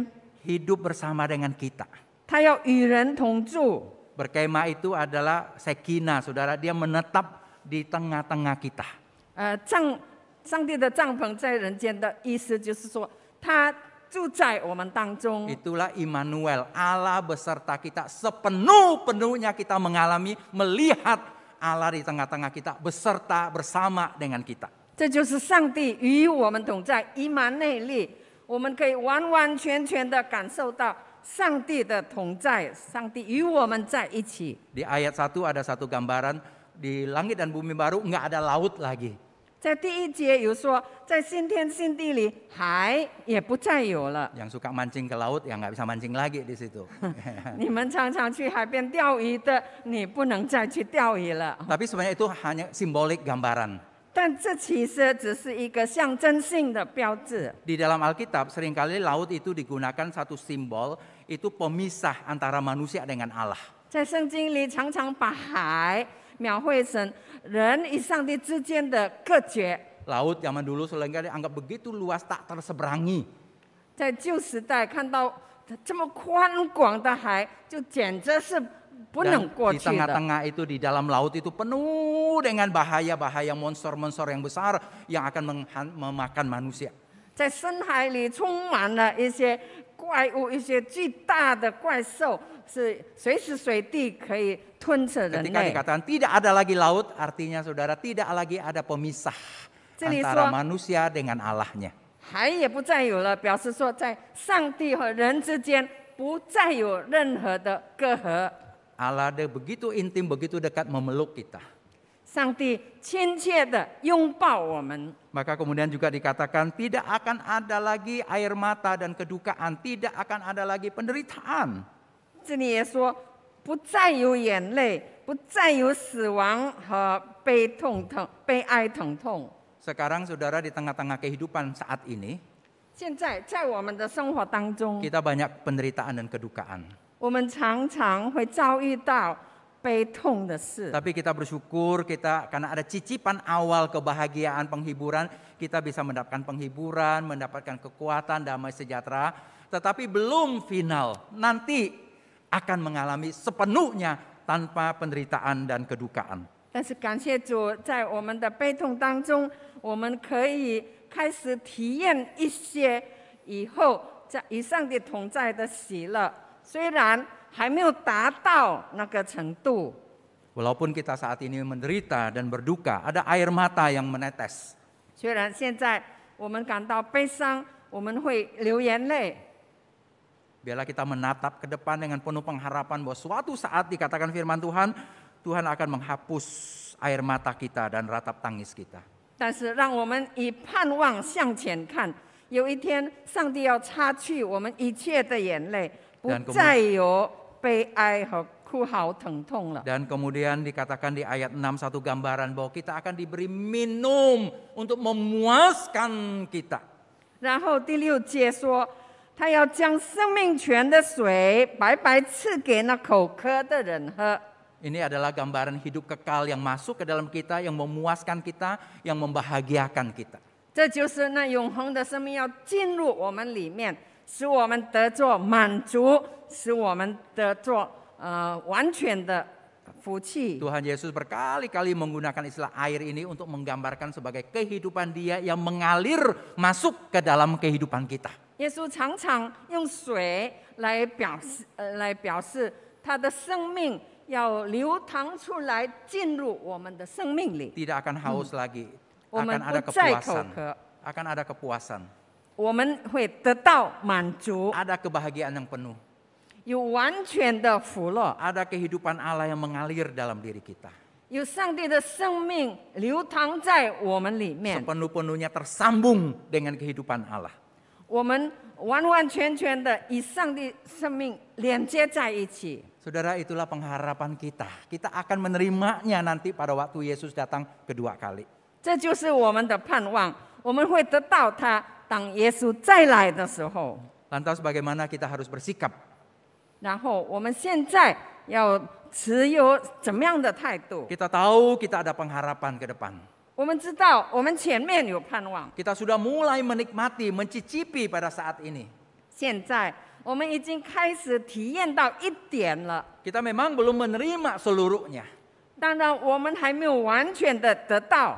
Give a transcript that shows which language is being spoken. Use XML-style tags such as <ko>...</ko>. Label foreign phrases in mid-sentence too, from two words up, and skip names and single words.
<id>Hidup bersama dengan kita.</id> <zh>他要与人同住。</zh> <id>Berkemah itu adalah sekina, saudara. Dia menetap di tengah-tengah kita.</id> <zh>上帝的帐篷在人间的意思就是说，他住在我们当中。</zh> <id>Itulah Immanuel, Allah beserta kita. Sepenuh-penuhnya kita mengalami, melihat Allah di tengah-tengah kita, beserta bersama dengan kita.</id> <zh>这就是上帝与我们同在，以马内利，我们可以完完全全的感受到上帝的同在，上帝与我们在一起。</zh> <id>Di ayat 1 ada satu gambaran, di langit dan bumi baru nggak ada laut lagi.</id> <zh>在第1节有说，在新天新地里，海也不再有了。</zh> <id>Yang suka mancing ke laut ya nggak bisa mancing lagi di situ.</id> <zh>你们常常去海边钓鱼的，你不能再去钓鱼了。</zh> <id>Tapi sebenarnya itu hanya simbolik gambaran.</id> <zh>但这其实只是一个象征性的标志。</zh> <id>Di dalam Alkitab seringkali laut itu digunakan satu simbol, itu pemisah antara manusia dengan Allah.</id> <zh>在圣经里，常常把海描绘成人与上帝之间的隔绝。</zh> <id>Laut zaman dulu seringkali dianggap begitu luas tak terseberangi.</id> <zh>在旧时代看到这么宽广的海，就简直是不能</zh> <id>Dan</id> <zh>过</zh> <id>di</id> <zh>去的。</zh> <id>tengah-tengah itu di dalam laut itu penuh dengan bahaya-bahaya monster-monster yang besar yang akan memakan manusia.</id> <zh>在深海里充满了一些怪物，一些巨大的怪兽，是随时随地可以吞噬人</zh> <id>Ketika</id> <zh>类。</zh> <id>dikatakan tidak ada lagi laut, artinya saudara tidak lagi ada pemisah</id> <zh>这里</zh> <id>antara</id> <zh>说</zh> <id>manusia dengan Allahnya.</id> <zh>海也不再有了，表示说在上帝和人之间不再有任何的隔阂。</zh> <id>Allah ada begitu intim, begitu dekat memeluk kita.</id> <zh>上帝亲切的拥抱我们。</zh> <id>Maka kemudian juga dikatakan tidak akan ada lagi air mata dan kedukaan, tidak akan ada lagi penderitaan.</id> <zh>这里也说，不再有眼泪，不再有死亡和悲哀疼痛。</zh> <id>Sekarang saudara di tengah-tengah kehidupan saat ini,</id> <zh>现在在我们的生活当中，</zh> <id>kita banyak penderitaan dan kedukaan.</id> <zh>我们常常会遭遇到悲痛的事。</zh> <id>Tapi kita bersyukur karena ada cicipan awal kebahagiaan penghiburan, kita bisa mendapatkan penghiburan, mendapatkan kekuatan, damai sejahtera. Tetapi belum final, nanti akan mengalami sepenuhnya tanpa penderitaan dan kedukaan.</id> <zh>但是感谢主，在我们的悲痛当中，我们可以开始体验一些以后在与上帝同在的喜乐，虽然还没有达到那个程度。</zh> <id>Walaupun kita saat ini menderita dan berduka, ada air mata yang menetes.</id> <zh>虽然现在我们感到悲伤，我们会流眼泪，</zh> <id>Biarlah kita menatap ke depan dengan penuh pengharapan bahwa suatu saat dikatakan firman Tuhan, Tuhan akan menghapus air mata kita dan ratap tangis kita.</id> <zh>但是让我们以盼望向前看，有一天上帝要擦去我们一切的眼泪，不</zh> <id>Dan kemudian-</id> <zh>再有悲哀和哭嚎疼痛了。</zh> <id>Dan kemudian dikatakan di ayat 6 satu gambaran bahwa kita akan diberi minum untuk memuaskan kita.</id> <zh>然后第6节说，他要将生命泉的水白白赐给那口渴的人喝。</zh> <id>Ini adalah gambaran hidup kekal yang masuk ke dalam kita, yang memuaskan kita, yang membahagiakan kita.</id> <zh>这就是那永恒的生命要进入我们里面，使我们得着满足，使我们得着完全的福气。</zh> <id>Tuhan Yesus berkali-kali menggunakan istilah air ini untuk menggambarkan sebagai kehidupan Dia yang mengalir masuk ke dalam kehidupan kita.</id> <zh>耶稣常常用水来表示他的生命要流淌出来，进入我们的生命里。</zh> <id>Tidak akan haus lagi,</id> <zh>我们</zh> <id>akan ada</id> <zh>不再口</zh> <id>kepuasan,</id> <zh>渴，</zh> <id>akan ada kepuasan,</id> <zh>我们会得到满足，</zh> <id>ada kebahagiaan yang penuh,</id> <zh>有完全的福乐，</zh> <id>ada kehidupan Allah yang mengalir dalam diri kita.</id> <zh>有上帝的生命流淌在我们里面，</zh> <id>Sepenuh-penuhnya tersambung dengan kehidupan Allah.</id> <zh>我们完完全全的与上帝生命连接在一起。</zh> <id>Saudara, itulah pengharapan kita. Kita akan menerimanya nanti pada waktu Yesus datang kedua kali.</id> <zh>这就是我们的盼望，我们会得到它。当耶稣再来的时候，</zh> <id>Lantas bagaimana kita harus bersikap?</id> <zh>然后我们现在要持有怎么样的态度？</zh> <id>Kita tahu kita ada pengharapan ke depan.</id> <zh>我们知道我们前面有盼望，</zh> <id>Kita sudah mulai menikmati, mencicipi pada saat ini.</id> <zh>现在我们已经开始体验到一点了。</zh> <id>Kita memang belum menerima seluruhnya,</id> <zh>当然，我们还没有完全的得到，</zh>